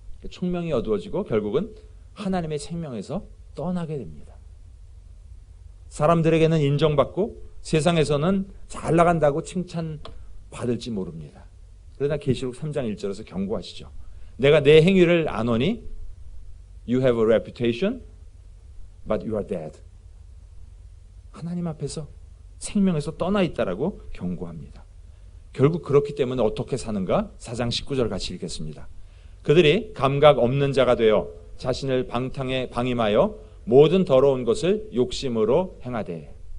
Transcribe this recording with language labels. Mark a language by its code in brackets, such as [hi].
[ko] 총명이 어두워지고 결국은 하나님의 생명에서 떠나게 됩니다. 사람들에게는 인정받고 세상에서는 잘 나간다고 칭찬받을지 모릅니다. 그러나 계시록 3장 1절에서 경고하시죠. 내가 내 행위를 아노니 [en] You have a reputation but you are dead. [ko] 하나님 앞에서 생명에서 떠나 있다라고 경고합니다. 결국 그렇기 때문에 어떻게 사는가? 4장 19절 같이 읽겠습니다. 그들이 감각 없는 자가 되어 자신을 방탕에 방임하여 모든 더러운 것을 욕심으로 행하되.